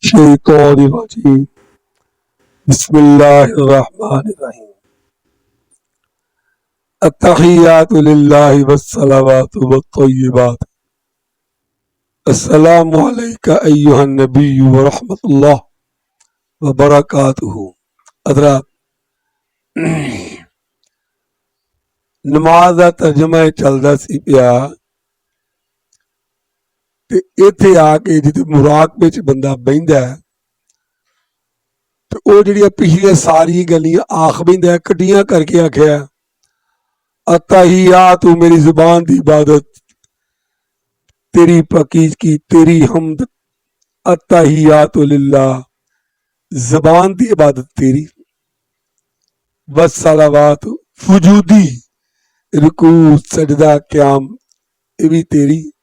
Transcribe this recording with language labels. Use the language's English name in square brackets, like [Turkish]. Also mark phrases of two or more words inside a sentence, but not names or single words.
[Arabic] الشيطان الرجيم بسم الله الرحمن الرحيم التحيات لله والصلوات والطيبات السلام عليك أيها النبي ورحمة الله وبركاته [Punjabi] حضرات نماز دا ترجمہ چلدا سی پیا تے ایتھے آ کے جدے مراقبے چ بندہ بہندا ہے تے او جڑیاں پچھلیاں ساری گلیاں آکھ بہندا ہے کٹیاں کر کے آکھیا التحیات میری زبان دی عبادت تیری پاکیزگی تیری حمد [Arabic] التحیات للہ [Punjabi] زبان دی عبادت تیری والصلوات وجودی رکوع سجدہ قیام یہ بھی تیری